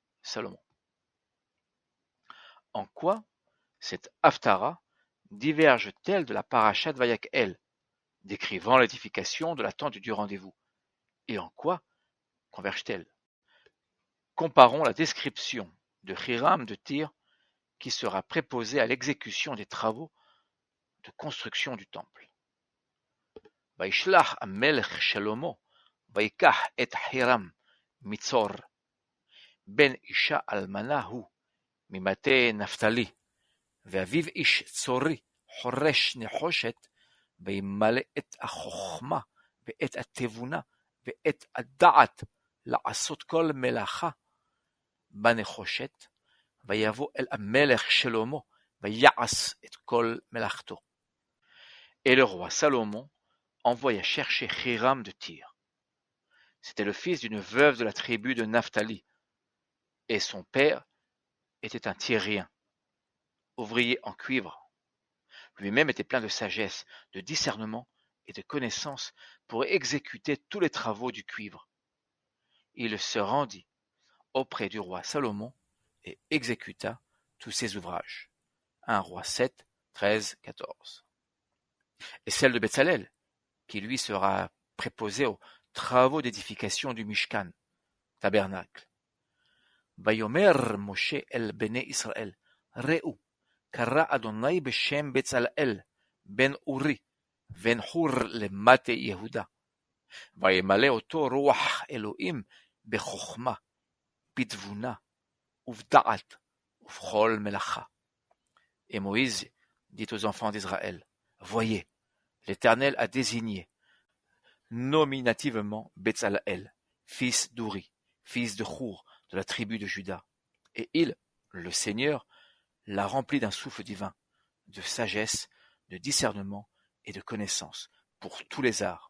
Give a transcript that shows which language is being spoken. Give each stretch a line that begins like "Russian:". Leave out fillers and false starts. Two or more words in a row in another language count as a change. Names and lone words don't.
French: En quoi cette Haftara diverge-t-elle de la Parashat Vayak-El, décrivant l'édification de la tente du rendez-vous, et en quoi converge-t-elle? Comparons la description de Hiram de Tyr qui sera préposé à l'exécution des travaux de construction du temple.
Hebrew: וישלח מלך שלמה ויקח את חירם מצור בן אשה אלמנה הוא ממטה נפתלי, ואביו איש צורי חורש נחושת, וימלא את החוכמה ואת התבונה ואת הדעת לעשות כל מלאכה בנחושת, ויבוא אל המלך שלמה ויעש את כל מלאכתו.
French: Et le roi Salomon envoya chercher Hiram de Tyr. C'était le fils d'une veuve de la tribu de Naphtali, et son père était un Tyrien, ouvrier en cuivre. Lui-même était plein de sagesse, de discernement et de connaissance pour exécuter tous les travaux du cuivre. Il se rendit auprès du roi Salomon et exécuta tous ses ouvrages. 1 Roi 7, 13, 14. Et celle de Betsalel, qui lui sera préposé aux travaux d'édification du Mishkan, tabernacle.
Hebrew: ויאמר משה אל בני ישראל ראו, קרא אדוני בשם בצלאל בן אורי בן חור למטה יהודה וימלא אותו רוח אלוהים בחוכמה, בתבונה ובדעת ובכל מלאכה.
French: Et Moïse dit aux enfants d'Israël, voyez, l'Éternel a désigné nominativement Betzalel, fils d'Ouri, fils de Chour, de la tribu de Juda, et il, le Seigneur, l'a rempli d'un souffle divin, de sagesse, de discernement et de connaissance pour tous les arts.